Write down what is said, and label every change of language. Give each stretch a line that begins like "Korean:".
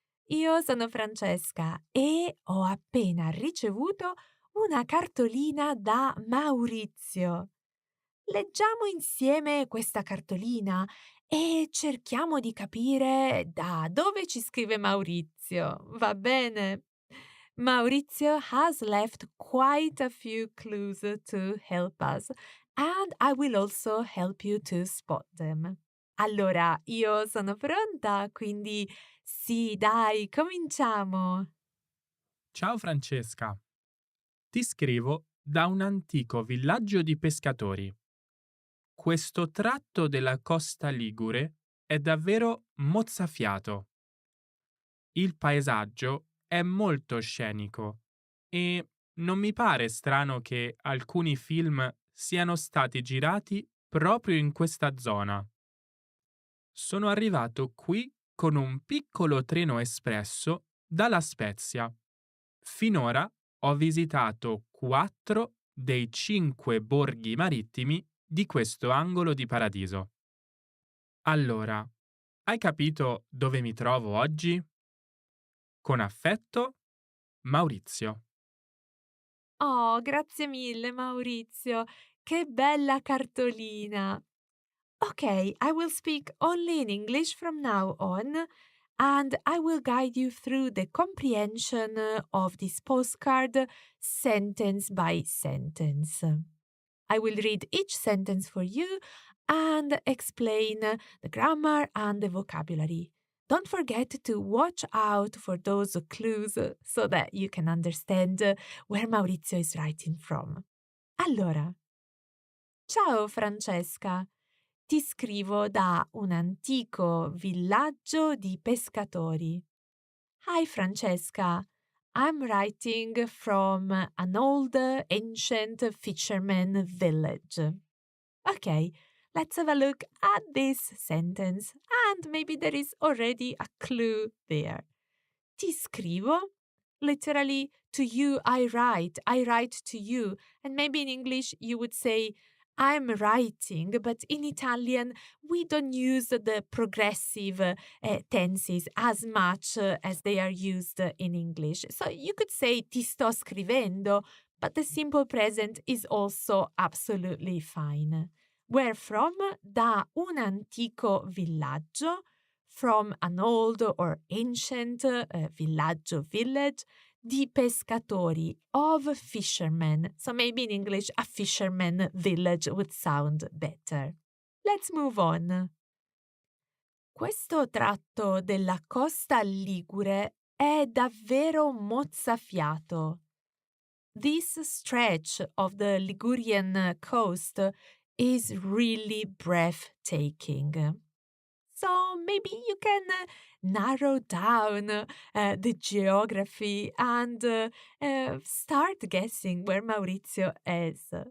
Italian: Io sono Francesca e ho appena ricevuto una cartolina da Maurizio. Leggiamo insieme questa cartolina e cerchiamo di capire da dove ci scrive Maurizio, va bene?
English: Maurizio has left quite a few clues to help us, and I will also help you to spot them.
Italian: Allora, io sono pronta, quindi sì, dai, cominciamo. Ciao Francesca, ti scrivo da un antico villaggio di pescatori. Questo tratto della costa ligure è davvero mozzafiato. Il paesaggio è molto scenico e non mi pare strano che alcuni film siano stati girati proprio in questa zona. Sono arrivato qui con un piccolo treno espresso dalla Spezia. Finora ho visitato 4 dei 5 borghi marittimi di questo angolo di paradiso. Allora, hai capito dove mi trovo oggi? Con affetto, Maurizio. Oh, grazie mille, Maurizio. Che bella cartolina.
English: Okay, I will speak only in English from now on, and I will guide you through the comprehension of this postcard sentence by sentence. I will read each sentence for you and explain the grammar and the vocabulary. Don't forget to watch out for those clues so that you can understand where Maurizio is writing from.
Italian: Allora, ciao Francesca. Ti scrivo da un antico villaggio di pescatori.
English: Hi Francesca, I'm writing from an old ancient fisherman village. Okay, let's have a look at this sentence and maybe there is already a clue there.
Italian: Ti scrivo,
English: literally to you I write to you, and maybe in English you would say I'm writing, but in Italian we don't use the progressive tenses as much as they are used in English. So you could say
Italian: ti sto scrivendo,
English: but the simple present is also absolutely fine. Where from?
Italian: Da un antico villaggio,
English: from an old or ancient villaggio, village,
Italian: di pescatori,
English: of fishermen. So maybe in English a fisherman village would sound better. Let's move on.
Italian: Questo tratto della costa ligure è davvero mozzafiato.
English: This stretch of the Ligurian coast is really breathtaking. So maybe you can narrow down the geography and start guessing where Maurizio is.